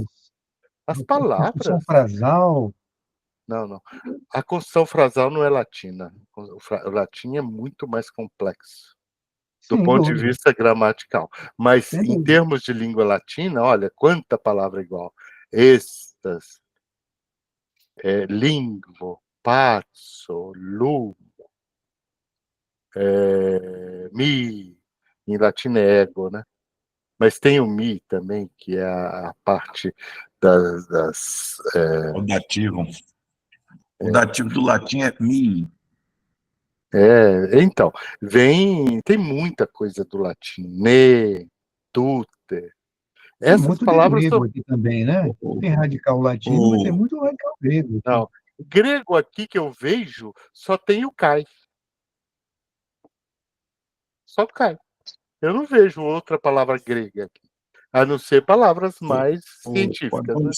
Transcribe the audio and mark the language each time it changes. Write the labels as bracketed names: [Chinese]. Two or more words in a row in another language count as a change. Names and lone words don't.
[Portuguese] As a construção palavras. frasal? Não. A construção frasal não é latina. O latim é muito mais complexo, do Sem ponto de dúvida. vista gramatical. Mas, Sem em dúvida. termos de língua latina, olha, quanta palavra igual. [Esperanto] Estas, linguo, pazzo, lumo, mi, [Portuguese] em latim é ego, né? Mas tem o mi também, que é a parte das O dativo. O dativo do latim é mi. Então, tem muita coisa do latim, [Esperanto] ne, tute. [Portuguese] Tem Essas muito de palavras grego são... aqui também, né? Tem radical latino, mas tem muito radical grego. Não, grego aqui que eu vejo, só tem o kai. Só o kai. Eu não vejo outra palavra grega aqui, a não ser palavras mais científicas, né?